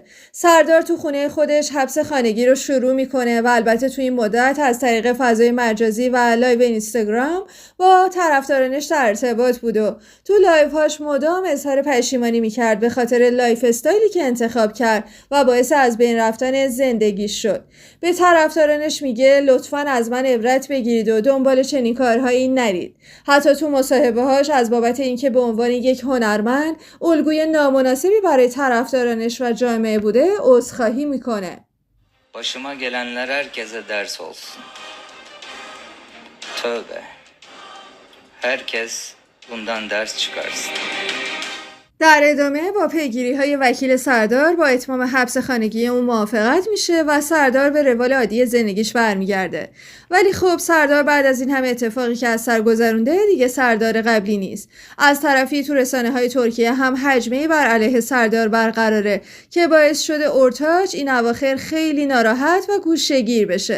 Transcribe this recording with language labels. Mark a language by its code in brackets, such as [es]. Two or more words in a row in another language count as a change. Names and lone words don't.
[fa] سردار تو خونه خودش حبس خانگی رو شروع میکنه و البته تو این مدت از طریق فضای مجازی و لایو اینستاگرام با طرفدارانش در ارتباط بود و تو لایوهاش مدام اظهار پشیمانی میکرد به خاطر [en] life style [fa] که انتخاب کرد و باعث از بین رفتن زندگیش شد. به طرفدارانش میگه لطفاً از من عبرت بگیرید و دنبال چنین کارهایی نرید. حتی تو مصاحبه‌هاش از بابت اینکه به عنوان یک هنرمند الگوی نامناسبی برای طرفدارانش و جامعه بوده عذرخواهی میکنه. [tr] Başıma gelenler herkese ders olsun. Tövbe. Herkes bundan ders çıkarsın. [fa] در ادامه با پیگیری‌های وکیل سردار با اتمام حبس خانگی اون موافقت میشه و سردار به روال عادی زندگیش برمیگرده. ولی خب سردار بعد از این همه اتفاقی که از سر گذرونده دیگه سردار قبلی نیست. از طرفی تو رسانه‌های ترکیه هم هجمه‌ای بر علیه سردار برقراره که باعث شده اورتاچ این اواخر خیلی ناراحت و گوشه‌گیر بشه.